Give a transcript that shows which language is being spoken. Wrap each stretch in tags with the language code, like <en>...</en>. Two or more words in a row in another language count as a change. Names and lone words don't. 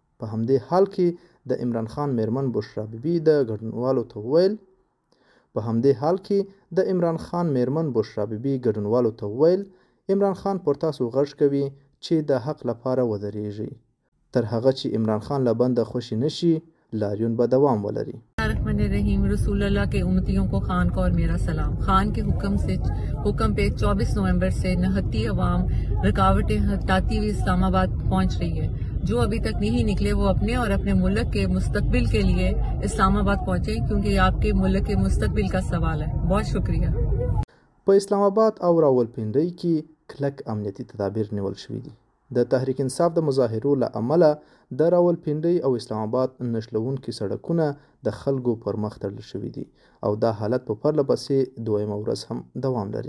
<ps>په همدې حال کې د عمران خان میرمن بشرا بیبي د ګډونوالو ته وویل عمران خان پر تاسو غږ کوي چې د حق لپاره ودرېږئ. تر هغه چې عمران خان له بنده خوشي نشي لاریون به دوام ولري.</ps> <ur>رحیم رسول اللہ کے امتیوں کو خان کو اور میرا سلام. خان کے حکم پہ 24 نومبر سے نہتی عوام رکاوٹیں ہٹاتی ہوئی اسلام آباد پہنچ رہی ہے. جو ابھی تک نہیں نکلے وہ اپنے اور اپنے ملک کے مستقبل کے لیے اسلام آباد پہنچے، کیونکہ یہ آپ کے ملک کے مستقبل کا سوال ہے. بہت شکریہ.</ur> <ps>په اسلام آباد او راولپنډۍ کې کلک امنیتي تدابیر نیول شوي دي. د تحریک انصاف د مظاهرو له امله د راولپنډۍ او اسلام آباد نښلوونکي سړکونه د خلکو پر مخ تړل شوي دي او دا حالت په پرله پسې دویمه ورځ هم دوام لري.</ps>